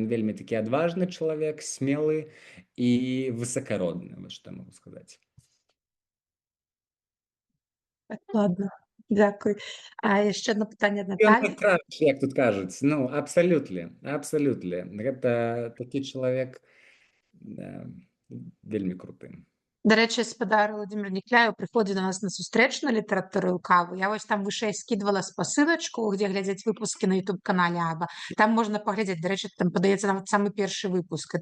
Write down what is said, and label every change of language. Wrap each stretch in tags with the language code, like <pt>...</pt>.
<be>Ён вельмі такі адважны чалавек, смелы і высакародны, вось што магу сказаць. Ладно, дзякуй. А яшчэ адно пытанне ад Ён Наталі. краш, як тут кажуць. Ну, абсалютна. Гэта такі чалавек вельмі круты.</be> <uk>До речі, спадар Володимир Некляєв приходить до нас на зустріч на літературу каву. Я ось там вище скидувала посилочку, де глядять випуски на YouTube-каналі Аба. Там можна поглядіти. До речі, там подається навіть самий перший випуск.</uk>